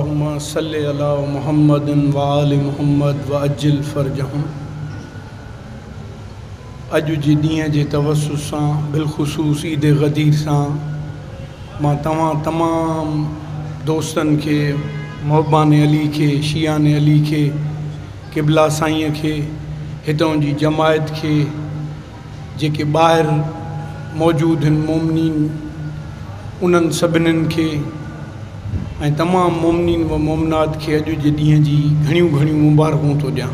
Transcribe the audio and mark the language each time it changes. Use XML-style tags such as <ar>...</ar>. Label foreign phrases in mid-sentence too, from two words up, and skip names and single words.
<ar>اللهم صل على محمد وآل محمد وعجل فرجهم.</ar> <sd>अॼु जे ॾींहं जे तवस्सुस सां बिलख़ुसूस ईद ग़दीर सां मां तमामु दोस्तनि खे, मोहबान अली खे, शियान अली खे, क़िबला साईं खे, हितों जी जमायत खे, जेके ॿाहिरि मौजूदु आहिनि मोमिनीन, उन्हनि सभिनीनि खे ऐं तमामु मोमिनीन व मोमिनात खे अॼु जे ॾींहं जी घणियूं मुबारकूं थो ॾियां।</sd>